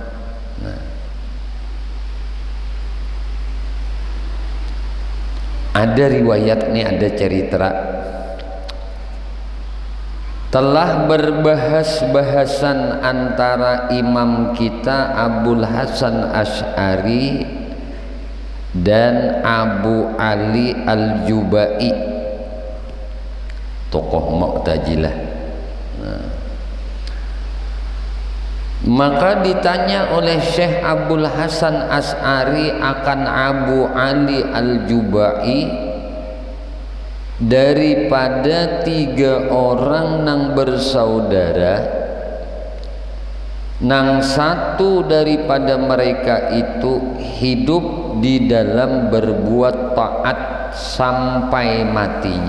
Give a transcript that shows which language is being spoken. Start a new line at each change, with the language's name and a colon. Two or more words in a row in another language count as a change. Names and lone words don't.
Indonesian: Ada riwayat nih, ada cerita telah berbahas-bahasan antara imam kita Abul Hasan Asy'ari dan Abu Ali Al-Jubai, tokoh Mu'tazilah. Maka ditanya oleh Syekh Abul Hasan Asy'ari akan Abu Ali Al-Jubai, daripada 3 orang nang bersaudara, nang satu daripada mereka itu hidup di dalam berbuat taat sampai matinya.